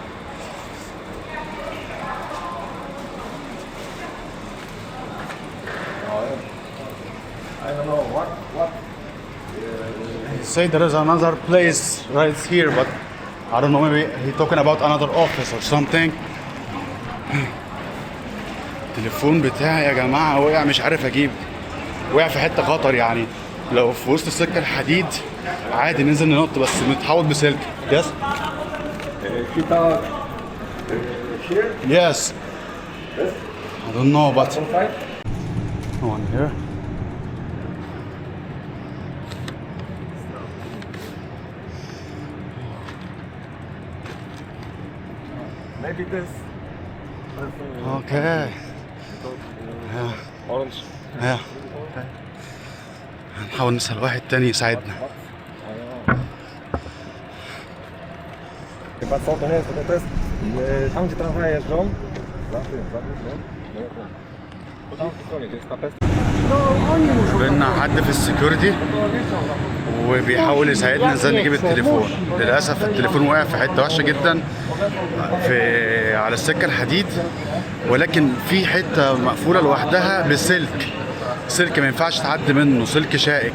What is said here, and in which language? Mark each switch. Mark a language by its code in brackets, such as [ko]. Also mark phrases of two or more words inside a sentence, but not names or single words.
[en] I don't know what. He said there is another place right here, but I don't know. Maybe he talking about another office or something. [ar] التليفون بتاعي يا جماعة وقع، مش عارف اجيب. وقع في حتة خطر يعني، لو في وسط السكة الحديد عادي ننزل ننط، بس متحوط بسلك. [en] Yes. Kita here. Yes. I don't know, but Outside. one here. Maybe this. Okay. Orange. Yeah. [ar] هنحاول نسأل واحد تاني يساعدنا. [pl] Chyba co to nie jest, to jest tam gdzie tramwaje jeżdżą. Za tym, po tamtej stronie, to jest ta pest. [ar] قابلنا حد في السكيورتي وبيحاول يساعدنا ازاي نجيب التليفون. للاسف التليفون وقع في حته وحشه جدا على السكه الحديد، ولكن في حته مقفوله لوحدها بسلك، سلك ما ينفعش تعدي منه، سلك شائك.